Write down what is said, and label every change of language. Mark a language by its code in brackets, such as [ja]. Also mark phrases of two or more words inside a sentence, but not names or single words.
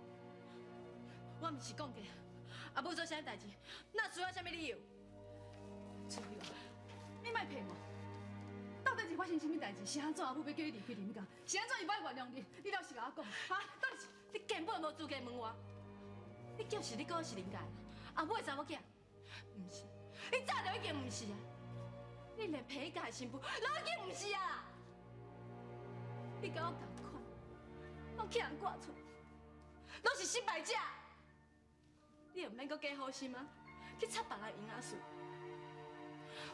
[nan] 我毋是讲过，阿母做啥代志，哪需要啥物理由？春潮，你莫骗我！到底是发生什么代志？是安怎阿母要叫你离开林家？是安怎伊不爱原谅你？你倒是甲我讲，哈？到底是？你根本无资格问我。你就是你讲是林家的阿母的查某囝，毋是？你早就已经毋是啊！你连皮家的新妇拢已经毋是啊！你甲我同款，拢去人赶出，拢是失败者。你又毋免阁加好心啊，去插别人闲仔事。